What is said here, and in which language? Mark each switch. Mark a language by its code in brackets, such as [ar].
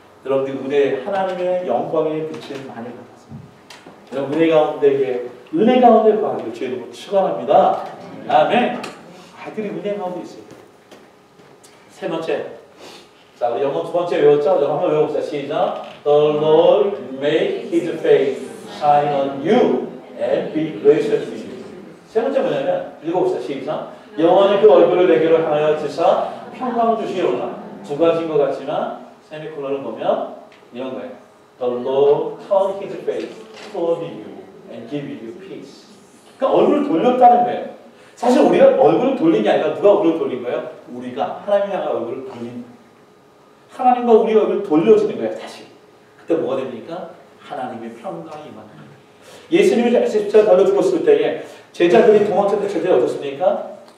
[ko] 여러분들 은혜 하나님의 영광의 빛을 많이 받았습니다. 여러분 은혜 가운데 거하기를 주의 이름으로 축원합니다. 아멘. 아들이 은혜 가운데 있어요. 세 번째. 자, 우리 영어 두 번째 외웠죠? 영어 한번 외워봅시다. 시작. [en] The Lord make His face shine on you and be gracious to you. [ko] 세 번째 뭐냐면 읽어봅시다. 시작. 영원히 그 얼굴을 내게로 향하여 주사 평강을 주시려나. 두 가지인 것 같지만 세미콜론을 보면 이런 거예요. [en] The Lord turn His face toward you and give you peace. [ko] 그러니까 얼굴을 돌렸다는 거예요. 사실 우리가 얼굴을 돌린 게 아니라 누가 얼굴을 돌린 거예요? 우리가 하나님 향한 얼굴을 돌린 거예요. 하나님과 우리 얼굴을 돌려주는 거예요. 다시. 그때 뭐가 됩니까? 하나님의 평강이 임하는 거예요. 예수님이 십자가 달려 죽었을 때에 제자들이 도망쳤을 때 제자들이 어떻습니까?